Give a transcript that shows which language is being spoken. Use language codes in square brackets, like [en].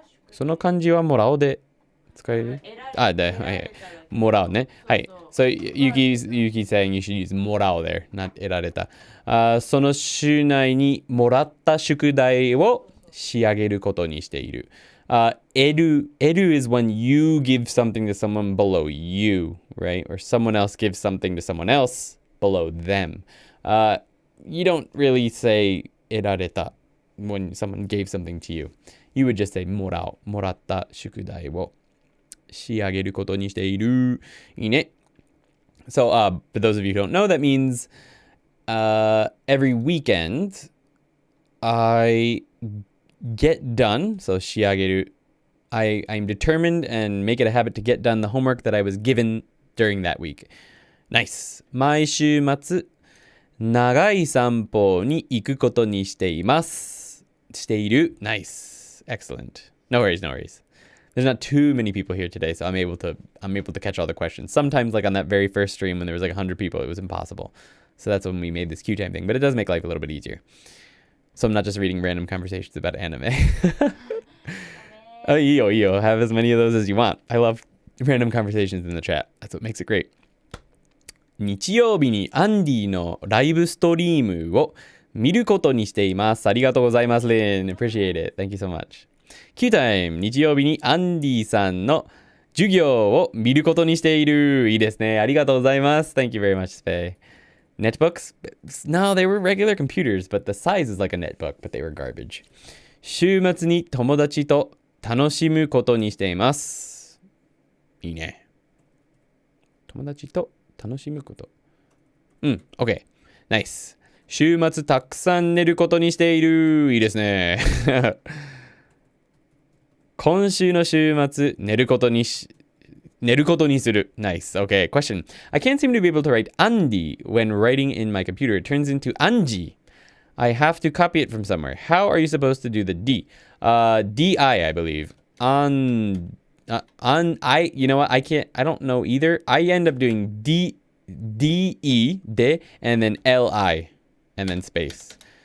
[ja] その漢字はもらおうで使える？はい。もらうね。はい。 [en] So Yuki's saying you should use [ja] もらお [en] there, not [ja] 得られた。その週内にもらった宿題を仕上げることにしている。 [en] 得る is when you give something to someone below you, right? Or someone else gives something to someone else below them. You don't really say [ja] 得られた [en] when someone gave something to you. You would just say [ja] もらった宿題を仕上げることにしている。いいね。 [en] So, for those of you who don't know, that means every weekend I get done. So, [ja] 仕上げる. [en] I'm determined and make it a habit to get done the homework that I was given during that week. Nice. [ja] 毎週末長い散歩に行くことにしています。している。 [en] Nice. Excellent. No worries, no worries. There's not too many people here today, so I'm able to catch all the questions. Sometimes, like on that very first stream when there was like 100 people, it was impossible. So that's when we made this queue time thing. But it does make life a little bit easier. So I'm not just reading random conversations about anime. Oh, yo. Have as many of those as you want. I love random conversations in the chat. That's what makes it great. [ja] 日曜日にアンディのライブストリームを見ることにしています。ありがとうございます、Lynn. [en] Appreciate it. Thank you so much. Q time. [ja] 日曜日にアンディさんの授業を見ることにしている。いいですね。ありがとうございます。 [en] Thank you very much, Spay. Netbooks? No, they were regular computers, but the size is like a netbook, but they were garbage. [ja] 週末に友達と楽しむことにしています。いいね。友達と楽しむこと。 [en] OK. Nice. [ja] 週末たくさん寝ることにしている。いいですね。今週の週末、寝ることにする。 [en] Nice. Okay. Question. I can't seem to be able to write Andy when writing in my computer. It turns into Anji. I have to copy it from somewhere. How are you supposed to do the D? D-I believe. You know what? I don't know either. I end up doing D-E, de, and then L-I, and then space.